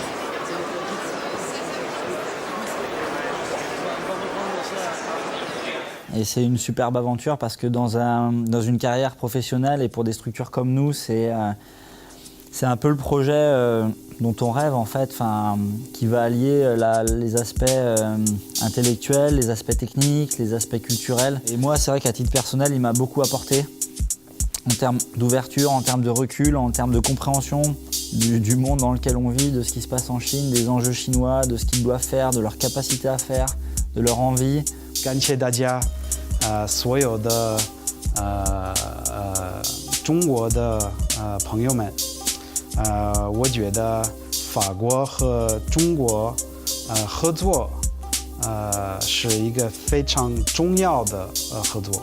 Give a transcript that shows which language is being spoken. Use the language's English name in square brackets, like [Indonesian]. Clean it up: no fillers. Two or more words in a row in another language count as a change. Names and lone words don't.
[French] Et c'est une superbe aventure parce que dans une carrière professionnelle et pour des structures comme nous, c'est un peu le projet dont on rêve en fait, qui va allier les aspects intellectuels, les aspects techniques, les aspects culturels. Et moi, c'est vrai qu'à titre personnel, il m'a beaucoup apporté en termes d'ouverture, en termes de recul, en termes de compréhension du monde dans lequel on vit, de ce qui se passe en Chine, des enjeux chinois, de ce qu'ils doivent faire, de leur capacité à faire, de leur envie. [Chinese] 感谢大家，所有的中国的朋友们，我觉得法国和中国合作是一个非常重要的合作。